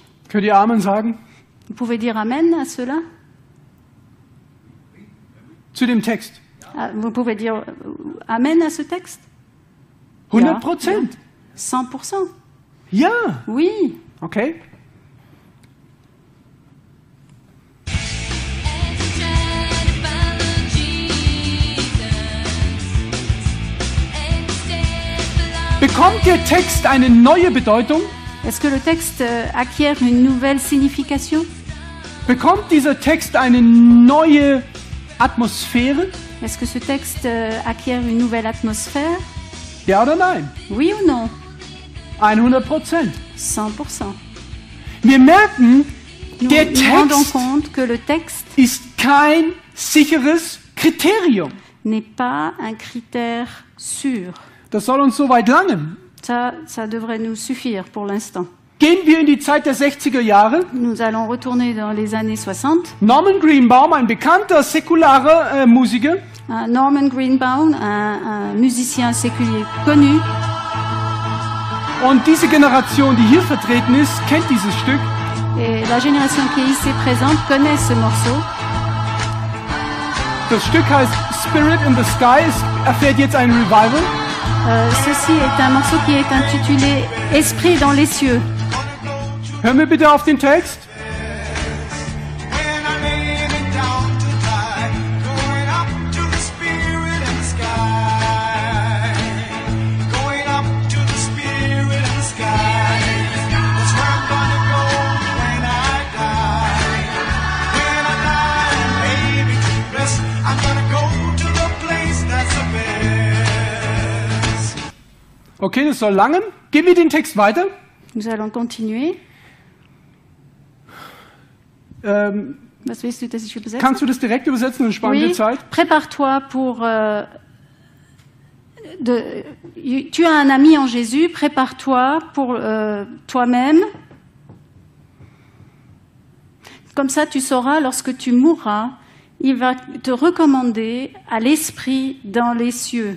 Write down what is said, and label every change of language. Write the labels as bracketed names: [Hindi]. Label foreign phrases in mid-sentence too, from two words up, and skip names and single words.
[German] könnt ihr Amen sagen? [French] Vous pouvez dire Amen à cela? [German] Zu dem Text. [French] Ah, vous pouvez dire Amen à ce texte? [German] 100%. [French] 100%. [German] Ja. [French] Oui. [German] Okay. Bekommt der Text eine neue Bedeutung? [French] Est-ce que le texte acquiert une nouvelle signification? [German] Bekommt dieser Text eine neue Atmosphäre? [French] Est-ce que ce texte acquiert une nouvelle atmosphère? [German] Ja oder nein? [French] Oui ou non? [German] 100%. [French] 100%. [German] Wir merken, [French] Nous [German] der [French] nous rendons [German] Text [French] compte que le texte [German] ist kein sicheres Kriterium. [French] n'est pas un critère sûr. [German] Das soll uns soweit langen. [French] Ça devrait nous suffire pour l'instant. [German] Gehen wir in die Zeit der 60er Jahre. [French] Nous allons retourner dans les années 60. [German] Norman Greenbaum, ein bekannter säkularer Musiker, [French] Norman Greenbaum, un musicien séculier connu, [German] und diese Generation, die hier vertreten ist, kennt dieses Stück. [French] et la génération qui est ici présente connaît ce morceau. [German] Das Stück heißt Spirit in the Sky. Es erfährt jetzt ein Revival. [French] Ceci est un morceau qui est intitulé Esprit dans les cieux. [German] Hören wir bitte auf den Text. [English] When I lay it down to die, going up to the spirit in the sky, going up to the spirit in the sky. That's where I'm gonna go when I die. When I die and lay me to rest, I'm gonna go to the place [German] Okay, das soll langen. Gib mir den Text weiter. [French] Nous allons continuer. [German] Was willst du, dass ich übersetze? Kannst du das direkt übersetzen und sparen wir [French] Oui, [German] Zeit? [French] prépare-toi pour... tu as un ami en Jésus, prépare-toi pour toi-même. Comme ça, tu sauras, lorsque tu mourras, il va te recommander à l'Esprit dans les cieux.